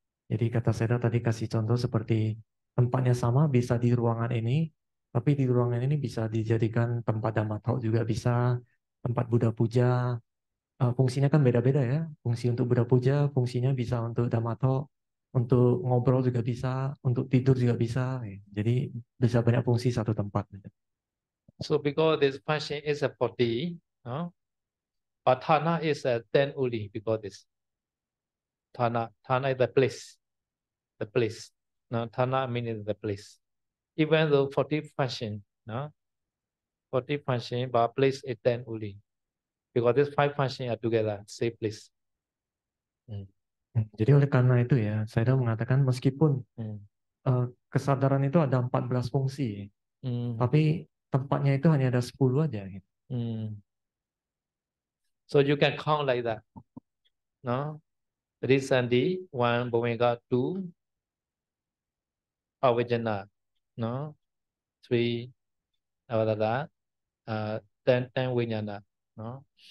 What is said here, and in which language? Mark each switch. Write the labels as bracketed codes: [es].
[id] Jadi kata saya tadi kasih contoh seperti tempatnya sama bisa di ruangan ini, tapi di ruangan ini bisa dijadikan tempat dhamma-talk juga bisa, tempat Buddha puja. Fungsinya kan beda-beda ya. Fungsi untuk Buddha puja, fungsinya bisa untuk dhamma-talk, untuk ngobrol juga bisa, untuk tidur juga bisa. Jadi bisa banyak fungsi satu tempat. [en] So because this function is a body, but thana is a 10 only because this thana is the place. The place. Now thana meaning the place. Even though 40 function, 40 function, but place is 10 only. Because these 5 functions are together, same place. [id] Jadi oleh karena itu ya, saya mengatakan meskipun kesadaran itu ada 14 fungsi, tapi tempatnya itu hanya ada 10 aja. Gitu. [en] So you can count like that. No? Risandi, 1, Bhumika, 2, Avijana, no? 3, Avadada, 10 Vijnana, no?